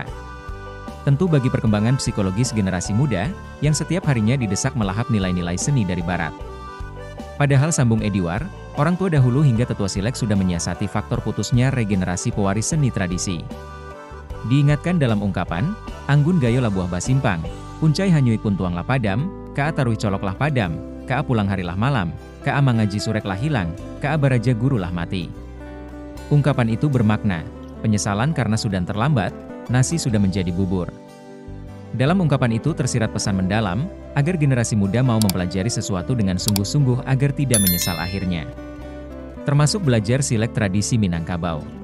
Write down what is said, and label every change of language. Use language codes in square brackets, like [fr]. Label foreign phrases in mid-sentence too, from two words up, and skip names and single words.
[id] Tentu bagi perkembangan psikologis generasi muda, yang setiap harinya didesak melahap nilai-nilai seni dari barat. Padahal sambung Ediwar, orang tua dahulu hingga tetua silek sudah menyiasati faktor putusnya regenerasi pewaris seni tradisi. Diingatkan dalam ungkapan, [min] anggun gayo lah buah basimpang, puncai hanyui pun tuang lah padam, kaa taruh colok lah padam, kaa pulang harilah malam, kaa mangaji surek lah hilang, kaa baraja guru lah mati. [id] Ungkapan itu bermakna, penyesalan karena sudah terlambat, nasi sudah menjadi bubur. Dalam ungkapan itu tersirat pesan mendalam, agar generasi muda mau mempelajari sesuatu dengan sungguh-sungguh agar tidak menyesal akhirnya. Termasuk belajar silek tradisi Minangkabau.